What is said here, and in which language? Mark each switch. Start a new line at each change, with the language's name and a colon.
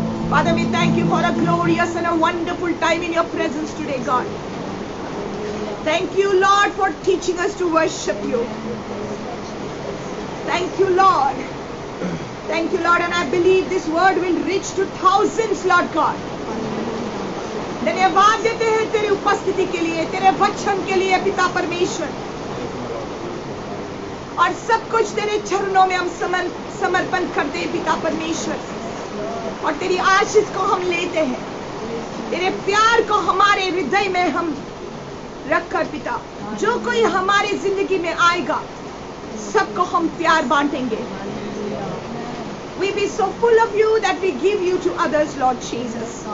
English: Father, we thank you for a glorious and a wonderful time in your presence today, God. Thank you, Lord, for teaching us to worship you. Thank you, Lord. Thank you, Lord, and I believe this word will reach to thousands, Lord God.
Hindi: धन्यवाद देते हैं तेरी उपस्थिति के लिए, तेरे वचन के लिए, पिता परमेश्वर. और सब कुछ तेरे चरणों में हम समर्पण करते हैं, पिता परमेश्वर. और तेरी आशीष को हम लेते हैं, तेरे प्यार को हमारे हृदय में हम रखकर, पिता, जो कोई हमारी जिंदगी में आएगा सबको हम प्यार बांटेंगे.
English: We be so full of you that we give you to others, Lord Jesus.